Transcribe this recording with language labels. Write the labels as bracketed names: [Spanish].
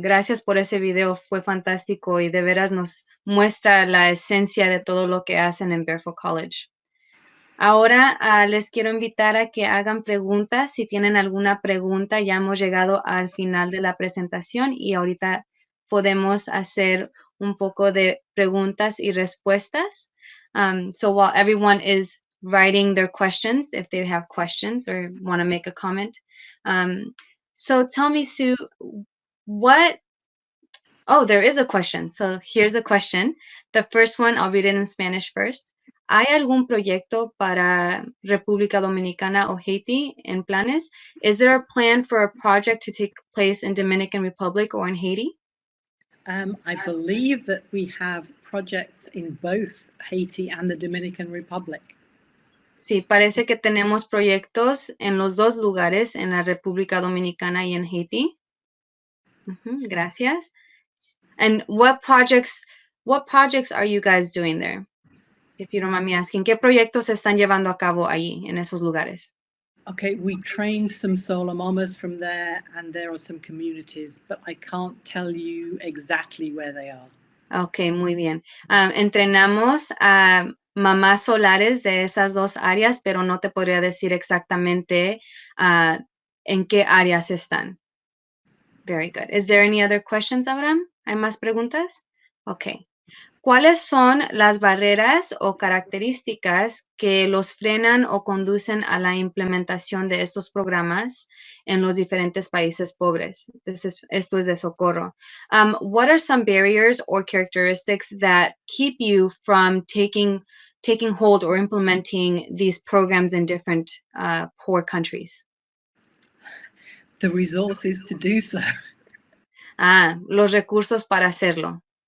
[Spanish] Gracias por ese video, fue fantástico y de veras nos muestra la esencia de todo lo que hacen en Barefoot College. Ahora les quiero invitar a que hagan preguntas. Si tienen alguna pregunta, ya hemos llegado al final de la presentación y ahorita podemos hacer un poco de preguntas y respuestas. [English] So while everyone is writing their questions, if they have questions or want to make a comment. So tell me, Sue, there is a question. So here's a question. The first one, I'll read it in Spanish first. [Spanish] ¿Hay algún proyecto para República Dominicana o Haiti en planes? [English] Is there a plan for a project to take place in Dominican Republic or in Haiti? I believe that we have projects in both Haiti and the Dominican Republic. [Spanish] Sí, parece que tenemos proyectos en los dos lugares, en la República Dominicana y en Haiti. Gracias. [English] And what projects are you guys doing there? If you don't mind me asking, [Spanish] ¿qué proyectos se están llevando a cabo allí, en esos lugares? [English] Okay, we trained some solar mamas from there, and there are some communities, but I can't tell you exactly where they are. [Spanish] Okay, muy bien. Entrenamos a mamás solares de esas dos áreas, pero no te podría decir exactamente en qué áreas están. [English] Very good. Is there any other questions, Abraham? [Spanish] ¿Hay más preguntas? [English] Okay. [Spanish] ¿Cuáles son las barreras o características que los frenan o conducen a la implementación de estos programas en los diferentes países pobres? Esto es de Socorro. [English] What are some barriers or characteristics that keep you from taking hold or implementing these programs in different poor countries? The resources to do so. [Spanish] Los recursos para hacerlo.